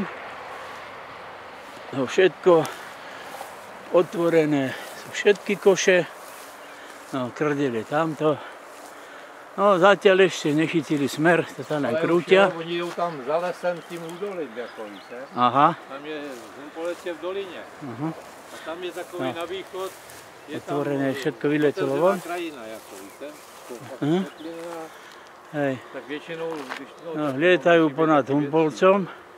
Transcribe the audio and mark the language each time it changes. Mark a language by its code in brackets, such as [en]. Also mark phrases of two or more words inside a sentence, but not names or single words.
[sk] No, všetko otvorené sú všetky koše. No, krdel je tamto. No, zatiaľ ešte nechytili smer, to sa nám krútia. [cs] Ale oni jdou tam za lesem tím údolím, jako víte. Aha. Tam je Humpoletě v dolině. Aha. A tam je takový na východ. [sk] Je otvorené, tam všetko vyletelo von. [cs] krajina, jako víte. [sk] Hej. [cs] Tak většinou, když to... [sk] No, lietajú ponad Humpolcom.